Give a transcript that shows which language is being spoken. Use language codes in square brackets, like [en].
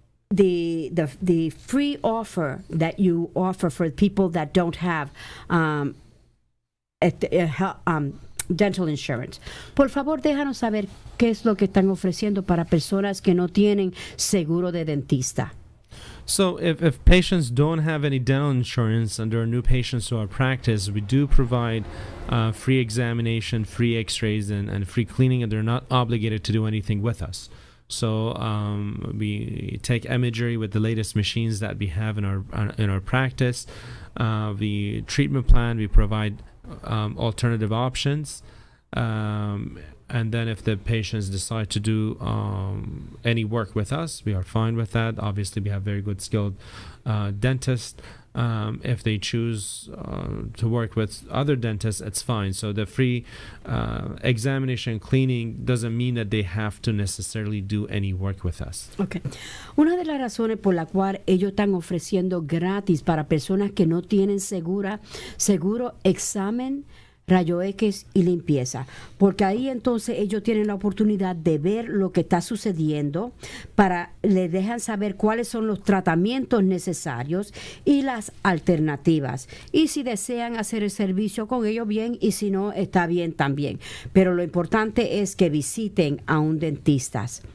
[en] the free offer that you offer for people that don't have dental insurance. [es] Por favor, déjanos saber qué es lo que están ofreciendo para personas que no tienen seguro de dentista. [en] So if patients don't have any dental insurance and there are new patients to our practice, we do provide free examination, free x-rays, and free cleaning, and they're not obligated to do anything with us. So we take imagery with the latest machines that we have in our practice. The treatment plan, we provide alternative options. And then if the patients decide to do any work with us, we are fine with that. Obviously, we have very good skilled dentists. If they choose to work with other dentists, it's fine. So the free examination and cleaning doesn't mean that they have to necessarily do any work with us. Okay. [es] Una de las razones por la cual ellos están ofreciendo gratis para personas que no tienen seguro examen, rayo X y limpieza, porque ahí entonces ellos tienen la oportunidad de ver lo que está sucediendo, les dejan saber cuáles son los tratamientos necesarios y las alternativas, y si desean hacer el servicio con ellos, bien, y si no, está bien también, pero lo importante es que visiten a un dentista.